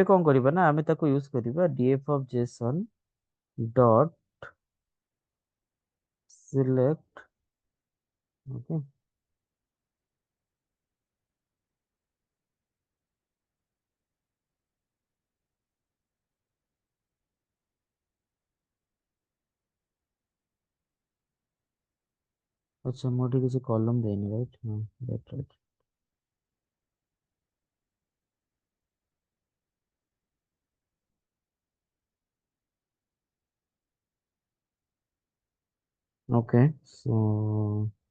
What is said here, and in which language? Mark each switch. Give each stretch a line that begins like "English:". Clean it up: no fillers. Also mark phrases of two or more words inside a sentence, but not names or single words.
Odia: କଣ କରିବା ନା ଆମେ ତାକୁ ୟୁଜ କରିବା
English: df of json dot select.
Odia: Okay, अच्छा ମୁଁ ଏଠି କିଛି କଲମ ଦେଇନି, ରାଇଟ୍? ହଁ,
English: right right. Okay, so